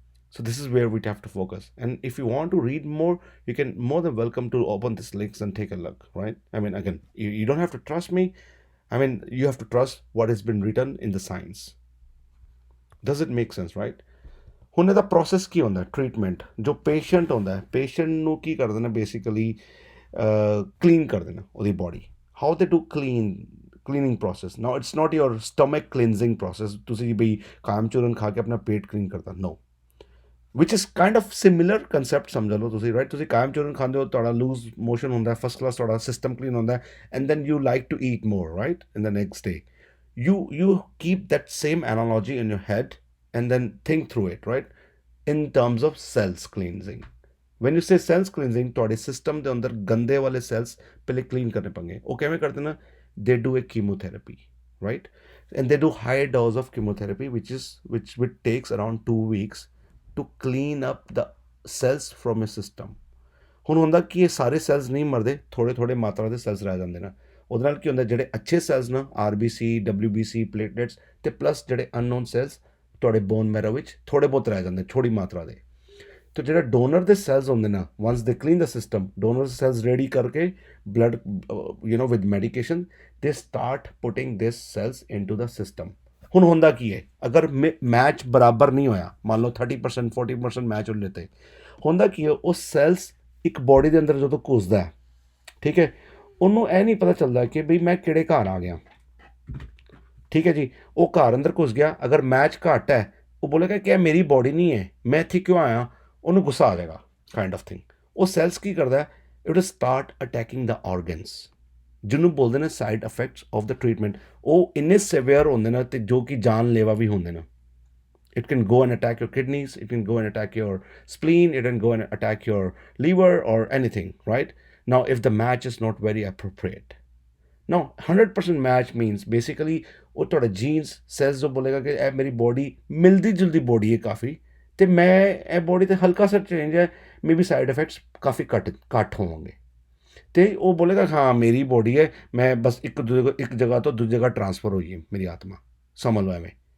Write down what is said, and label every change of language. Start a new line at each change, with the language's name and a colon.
English: So this is where we have to focus. And if you want to read more, you can more than welcome to open this links and take a look, right? I mean, again, you don't have to trust me. I mean, you have to trust what has been written in the science. Does it make sense, right?
Punjabi: ਹੁਣ ਇਹਦਾ process ਕੀ ਹੁੰਦਾ, treatment ਜੋ patient ਹੁੰਦਾ ਹੈ, patient ਨੂੰ ਕੀ ਕਰ ਦੇਣਾ, basically clean ਕਰ ਦੇਣਾ ਉਹਦੀ body.
English: How they do cleaning process. Now it's not your stomach cleansing process,
Punjabi: ਤੁਸੀਂ ਬਈ ਕਾਮ ਚੂਰਨ ਖਾ ਕੇ ਆਪਣਾ ਪੇਟ ਕਲੀਨ ਕਰਦਾ,
English: No. Which is kind of similar concept
Punjabi: ਸਮਝ ਲਓ ਤੁਸੀਂ, ਰਾਈਟ। ਤੁਸੀਂ ਕਾਇਮ ਚੂਰਨ ਖਾਂਦੇ ਹੋ, ਤੁਹਾਡਾ ਲੂਜ਼ ਮੋਸ਼ਨ ਹੁੰਦਾ, ਫਸਟ ਕਲਾਸ ਤੁਹਾਡਾ ਸਿਸਟਮ ਕਲੀਨ ਹੁੰਦਾ,
English: And then you like to eat more, right, in the next day. You keep that same analogy in your head and then think through it, right, in terms of cells cleansing. When you say cells cleansing,
Punjabi: ਤੁਹਾਡੇ system ਦੇ ਅੰਦਰ ਗੰਦੇ ਵਾਲੇ cells ਪਹਿਲੇ clean ਕਰਨੇ ਪੰਗੇ। ਉਹ ਕਿਵੇਂ ਕਰਦੇ ਨਾ,
English: they do a chemotherapy, right, and they do high dose of chemotherapy which takes around 2 weeks to clean up the cells from a system.
Punjabi: ਹੁਣ ਹੁੰਦਾ ਕਿ ਇਹ ਸਾਰੇ ਸੈਲਸ ਨਹੀਂ ਮਰਦੇ, ਥੋੜੇ ਮਾਤਰਾ ਦੇ ਸੈਲਸ ਰਹਿ ਜਾਂਦੇ ਨਾ। ਉਹਦੇ ਨਾਲ ਕੀ ਹੁੰਦਾ, ਜਿਹੜੇ ਅੱਛੇ ਸੈਲਸ ਨਾ, RBC, WBC, ਪਲੇਟਲੇਟਸ ਅਤੇ ਪਲੱਸ ਜਿਹੜੇ ਅਨਨੋਨ ਸੈਲਸ ਤੁਹਾਡੇ ਬੋਨ ਮੈਰੋ ਵਿੱਚ ਥੋੜ੍ਹੇ ਬਹੁਤ ਰਹਿ ਜਾਂਦੇ, ਥੋੜ੍ਹੀ ਮਾਤਰਾ ਦੇ। ਅਤੇ ਜਿਹੜਾ ਡੋਨਰ ਦੇ ਸੈਲਸ ਹੁੰਦੇ ਨਾ,
English: once they clean the system,
Punjabi: ਡੋਨਰ ਸੈਲਸ ਰੈਡੀ ਕਰਕੇ
English: Blood with medication, they start putting this cells into the system.
Punjabi: ਹੁਣ ਹੁੰਦਾ ਕੀ ਹੈ, ਅਗਰ ਮੈਚ ਬਰਾਬਰ ਨਹੀਂ ਹੋਇਆ, ਮੰਨ ਲਓ 30% 40% ਮੈਚ ਹੋ ਲੈਤੇ, ਹੁੰਦਾ ਕੀ ਹੈ, ਉਹ ਸੈਲਸ ਇੱਕ ਬੋਡੀ ਦੇ ਅੰਦਰ ਜਦੋਂ ਘੁਸਦਾ, ਠੀਕ ਹੈ, ਉਹਨੂੰ ਇਹ ਨਹੀਂ ਪਤਾ ਚੱਲਦਾ ਕਿ ਬਈ ਮੈਂ ਕਿਹੜੇ ਘਰ ਆ ਗਿਆ, ਠੀਕ ਹੈ ਜੀ। ਉਹ ਘਰ ਅੰਦਰ ਘੁਸ ਗਿਆ, ਅਗਰ ਮੈਚ ਘੱਟ ਹੈ, ਉਹ ਬੋਲੇਗਾ ਕਿ ਇਹ ਮੇਰੀ ਬੋਡੀ ਨਹੀਂ ਹੈ, ਮੈਂ ਇੱਥੇ ਕਿਉਂ ਆਇਆ, ਉਹਨੂੰ ਗੁੱਸਾ ਆ ਜਾਏਗਾ,
English: Kind of thing.
Punjabi: ਉਹ ਸੈਲਸ ਕੀ ਕਰਦਾ,
English: it will start attacking the organs,
Punjabi: ਜਿਹਨੂੰ ਬੋਲਦੇ ਨੇ
English: Side effects of the treatment.
Punjabi: ਉਹ ਇੰਨੇ ਸਿਵੀਅਰ ਹੁੰਦੇ ਨੇ ਅਤੇ ਜੋ ਕਿ ਜਾਨਲੇਵਾ ਵੀ ਹੁੰਦੇ ਨੇ,
English: It can go and attack your kidneys, it can go and attack your spleen, it can go and attack your liver or anything, right? Now, if the match is not very appropriate. Now, 100% match means basically
Punjabi: ਉਹ ਤੁਹਾਡਾ jeans cells ਜੋ ਬੋਲੇਗਾ ਕਿ ਇਹ ਮੇਰੀ body ਮਿਲਦੀ ਜੁਲਦੀ body ਹੈ ਕਾਫੀ ਤੇ ਮੈਂ ਇਹ ਬੋਡੀ ਤੇ ਹਲਕਾ ਸਾ ਚੇਂਜ ਹੈ ਮੇਬੀ ਸਾਈਡ ਇਫੈਕਟਸ ਕਾਫੀ ਘੱਟ ਹੋਣਗੇ ਤੇ ਉਹ ਬੋਲੇਗਾ ਹਾਂ ਮੇਰੀ ਬੋਡੀ ਹੈ ਮੈਂ ਬਸ ਇੱਕ ਜਗ੍ਹਾ ਤੋਂ ਦੂਜੀ ਜਗ੍ਹਾ ਟਰਾਂਸਫਰ ਹੋਈ ਹੈ ਮੇਰੀ ਆਤਮਾ ਸਮਝ ਲਓ ਐਵੇਂ